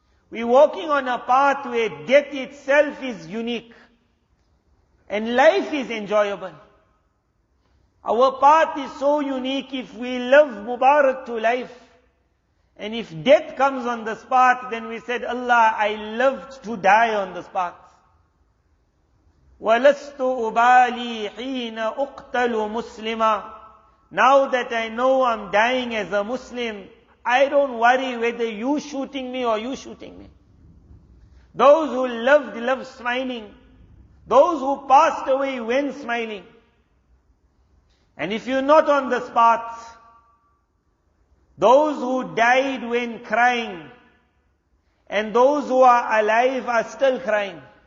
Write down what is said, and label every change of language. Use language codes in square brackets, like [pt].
[en] We're walking on a path where death itself is unique. And life is enjoyable. Our path is so unique. If we live Mubarak to life, and if death comes on this path, then we said, Allah, I lived to die on this path. [ar] وَلَسْتُ أُبَالِي حِينَ أُقْتَلُ مُسْلِمًا. [en] Now that I know I'm dying as a Muslim, I don't worry whether you shooting me or you shooting me. Those who lived smiling. Those who passed away went smiling. And if you're not on this path, those who died went crying, and those who are alive are still crying.